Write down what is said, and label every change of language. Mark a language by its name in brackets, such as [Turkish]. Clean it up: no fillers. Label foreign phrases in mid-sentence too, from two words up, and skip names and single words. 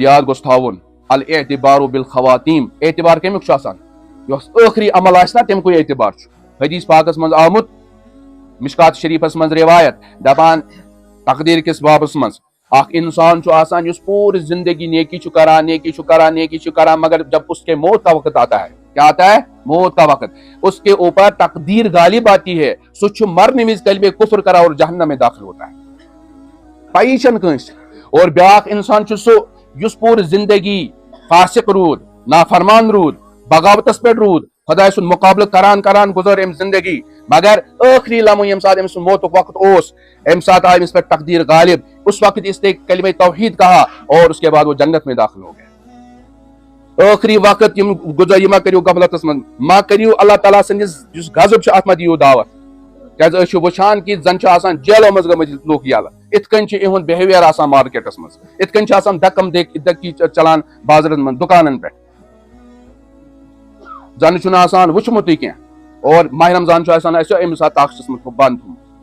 [Kashmiri] یاد گوٚژھ تھاوُن [Arabic] الاعتبار بالخواتیم [Kashmiri] اعتبار کمیُک چھُ آسان یۄس ٲخری عمل آسہِ نا تمکُے اعتبار چھُ حدیث پاکس منٛز آمُت مشکات شریفس منٛز روایت دپان تقدیٖر کِس بابس منٛز اکھ انسان چھُ آسان یُس پوٗرٕ زندگی نیکی چھُ کران نیکی چھُ کران نیکی چھُ کران مگر [Urdu] جب اس کے موت کا وقت آتا ہے کیا آتا ہے موت کا وقت اس کے اوپر تقدیر غالب آتی ہے [Kashmiri] سُہ چھُ مرنہٕ وِزِ کلمے کفر کران [Urdu] اور جہنم میں داخل ہوتا ہے [Kashmiri] پایی چھنہٕ کٲنٛسہِ اور بیاکھ انسان چھُ سُہ یُس پوٗرٕ زندگی فاسق روٗد نافرمان روٗد بغاوتس پٮ۪ٹھ روٗد خۄداے سُنٛد مُقابلہٕ کران گُزٲر أمۍ زندگی مگر ٲخری لمحہٕ ییٚمہِ ساتہٕ أمۍ سُنٛد موتُک وقت اوس اَمہِ ساتہٕ آیہِ أمِس پٮ۪ٹھ تقدیٖر غالب [Urdu] اس وقت اس نے کلمہ توحید کہا اور اس کے بعد وہ جنت میں داخل ہو گیا [Kashmiri] ٲخری وقت یِم گُزٲر یہِ مہ کٔرِو غفلتس منٛز مہ کٔرِو اللہ تعالیٰ سٕنٛدِس یُس غضب چھُ اتھ مہ دِیِو دعوت کیازِ أسۍ چھِ وٕچھان کہِ زن چھِ آسان جیلو منٛز گٔمٕتۍ لُکھ یَلہٕ یِتھ کٔنۍ چھُ یِہُنٛد بِہیویر آسان مارکیٹس منٛز یِتھ کٔنۍ چھِ آسان دکم دٔکی چلان بازرن منٛز دُکانن پٮ۪ٹھ زن چھُنہٕ آسان وٕچھمُتٕے کینٛہہ اور ماہ رمضان چھُ آسان اَسہِ أمِس طاقتس منٛز بنٛد تھوٚمُت